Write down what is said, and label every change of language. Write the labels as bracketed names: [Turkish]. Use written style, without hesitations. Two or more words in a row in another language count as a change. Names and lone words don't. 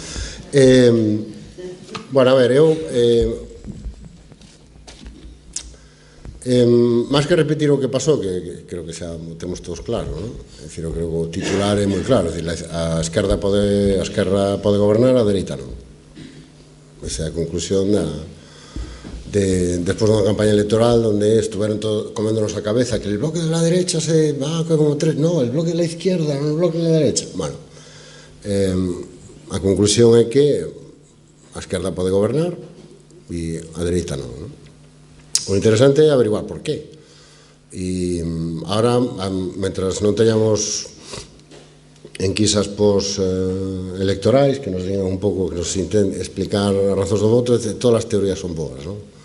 [Galician] Bueno, a ver, eu máis que repetir o que pasou, que creo que xa temos todos claro, non? É dicir, eu creo que o titular é moi claro, a esquerda pode gobernar, a dereita non. Esa é a conclusión despois dunha campaña electoral onde estuveron coméndonos a cabeza que [Spanish] el bloque de la derecha se va como tres, no, el bloque de la izquierda, no el bloque de la derecha. Bueno, [Galician] a conclusión é que a esquerda pode gobernar e a dereita non, non? O interesante é averiguar [Spanish] por qué. [Galician] E agora, mentras non teñamos enquisas electorais que nos digan un pouco, que nos intenten explicar as razóns do voto, todas as teorías son boas, non?